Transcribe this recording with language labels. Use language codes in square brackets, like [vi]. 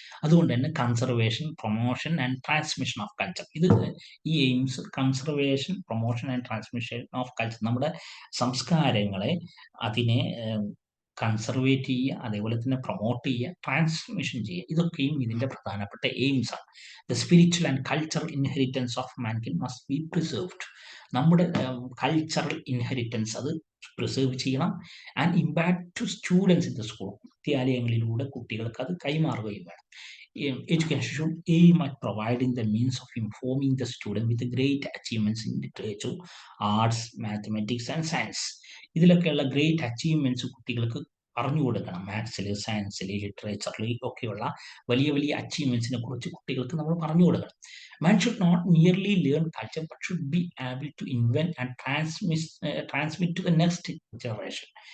[ml] അതുകൊണ്ട് തന്നെ [en] conservation, promotion and transmission of culture, [ml] ഇത് ഈ AIIMS conservation, promotion and transmission of culture, നമ്മുടെ സംസ്കാരങ്ങളെ അതിനെ കൺസർവേറ്റ് ചെയ്യുക, അതേപോലെ തന്നെ പ്രൊമോട്ട് ചെയ്യുക, ട്രാൻസ്മിഷൻ ചെയ്യുക, ഇതൊക്കെയും ഇതിൻ്റെ പ്രധാനപ്പെട്ട എയിംസ് ആണ്. [en] The spiritual and cultural inheritance of mankind must be preserved. [ml] നമ്മുടെ കൾച്ചറൽ ഇൻഹെറിറ്റൻസ് അത് പ്രിസേർവ് ചെയ്യണം. [en] and impact to students in the school, [ml] വിദ്യാലയങ്ങളിലൂടെ കുട്ടികൾക്ക് അത് കൈമാറുകയും വേണം. [en] Education should aim at providing the means of informing the student with the great achievements in literature, arts, mathematics and science. [ml] ഇതിലൊക്കെയുള്ള great achievements കുട്ടികൾക്ക് പറഞ്ഞു കൊടുക്കണം. മാത്സിൽ, സയൻസിൽ, ലിറ്ററേച്ചറിൽ ഒക്കെയുള്ള വലിയ വലിയ അച്ചീവ്മെന്റ്സിനെ കുറിച്ച് കുട്ടികൾക്ക് നമ്മൾ പറഞ്ഞു കൊടുക്കണം. [en] Man should not merely learn culture but should be able to invent and transmit to the next generation.